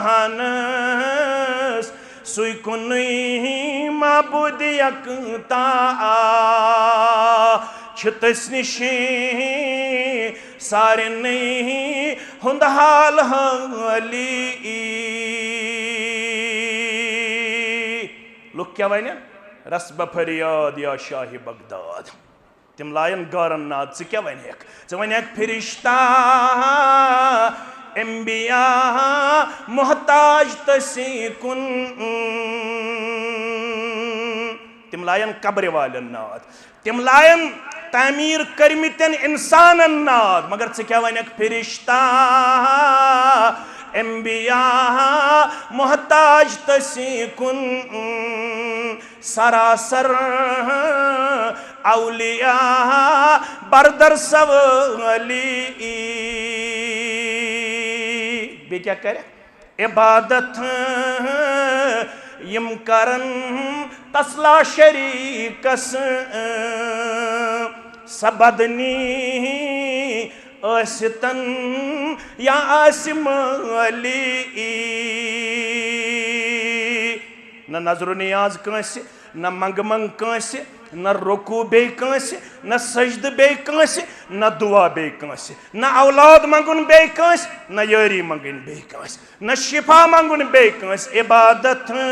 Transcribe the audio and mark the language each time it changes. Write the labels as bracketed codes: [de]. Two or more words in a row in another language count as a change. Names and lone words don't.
[ks] جہانس سُے کُنُے معبود یکتا چھِ تٔسۍ نِشی سارنٕے ہُنٛد حال حالی لُکھ کیٛاہ ونن رسبہ فریاد یا شاہ بغداد تم لائن گارن ناد ژٕ کیٛاہ ونکھ ژٕ ونکھ فرشتہ انبیاء محتاج تسی کن تم لائن قبر والن ناد تم لائن تعمیر کرمتن انسانن ناد مگر ژٕ کیٛاہ ونکھ فرشتہ انبیاء محتاج تسی کن سراسر اولیاء بردر سوالی بے کیا کرے عبادت یم کرن تسلا شریکس سبدنی ٲسۍتن یا آسہِ مٲلی نہ نظر نیاز کٲنٛسہِ نہ منٛگہٕ منٛگ کٲنٛسہِ نہ رکوع بیٚیہِ کٲنٛسہِ نہ سجدٕ بیٚیہِ کٲنٛسہِ نہ دعا بیٚیہِ کٲنٛسہِ نہ اولاد منٛگُن بیٚیہِ کٲنٛسہِ نہ یٲری منٛگٕنۍ بیٚیہِ کٲنٛسہِ نہ شفا منٛگُن بیٚیہِ کٲنٛسہِ عبادت